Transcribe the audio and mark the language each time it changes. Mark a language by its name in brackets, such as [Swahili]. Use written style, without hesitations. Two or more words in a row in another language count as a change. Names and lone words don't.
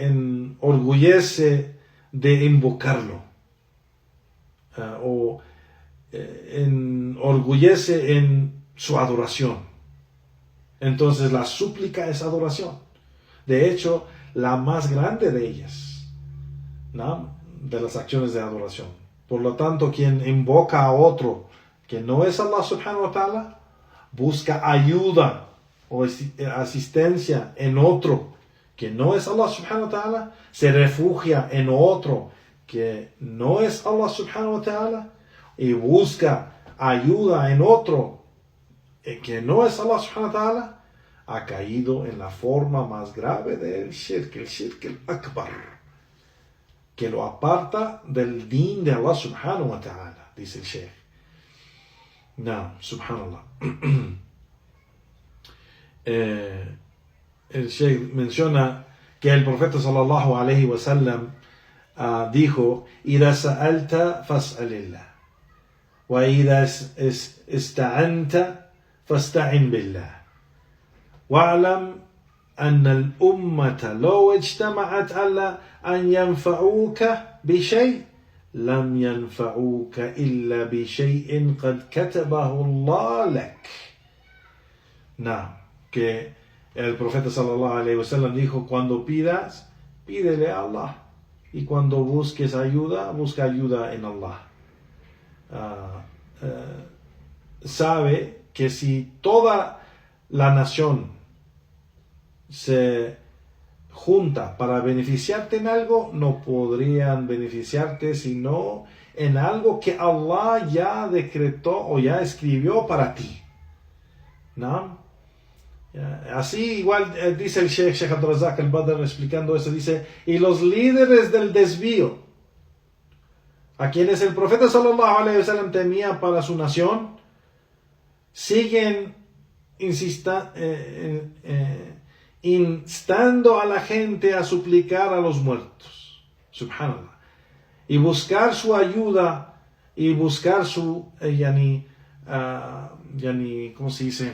[Spanish] Enorgullece de invocarlo, o enorgullece en su adoración. Entonces la súplica es adoración. De hecho, la más grande de ellas, ¿no? De las acciones de adoración. Por lo tanto, quien invoca a otro que no es Allah [Arabic] سبحانه وتعالى, [Spanish] busca ayuda o asistencia en otro que no es Allah [Arabic] سبحانه وتعالى, [Spanish] se refugia en otro que no es Allah [Arabic] سبحانه وتعالى, [Spanish] y busca ayuda en otro que no es Allah [Arabic] سبحانه وتعالى, [Spanish] ha caído en la forma más grave del shirk, el [Arabic] الشرك الأكبر, [Spanish] que lo aparta del din de Allah [Arabic] سبحانه وتعالى, [Spanish] dice el Sheikh. No, subhanallah. El Sheikh menciona que el profeta [Arabic] صلى الله عليه و sallam dijo, إِذَا سَأَلْتَ فَاسْأَلِ اللَّهِ وَإِذَا اسْتَعَنْتَ فَاسْتَعِنْ بِاللَّهِ وَاعْلَمْ أَنَّ الْأُمَّةَ لَوْ اجْتَمَعَتْ عَلَى أَنْ يَنْفَعُوكَ بِشَيْءٍ لَمْ يَنْفَعُوكَ إِلَّا بِشَيْءٍ قَدْ كَتَبَهُ اللَّهُ لَكَ. [Spanish] No, que el profeta [Arabic] صلى الله عليه وسلم [Spanish] dijo, cuando pidas, pídele a Allah, y cuando busques ayuda, busca ayuda en Allah. Sabe que si toda la nación se junta para beneficiarte en algo, no podrían beneficiarte sino en algo que Allah ya decretó o ya escribió para ti. ¿No? Así igual dice el Sheikh Abdul Razak al-Badr explicando eso, dice, y los líderes del desvío, a quienes el profeta [Arabic] صلى الله عليه وسلم [Spanish] temía para su nación, siguen instando a la gente a suplicar a los muertos, subhanallah, y buscar su ayuda y buscar su ¿cómo se dice?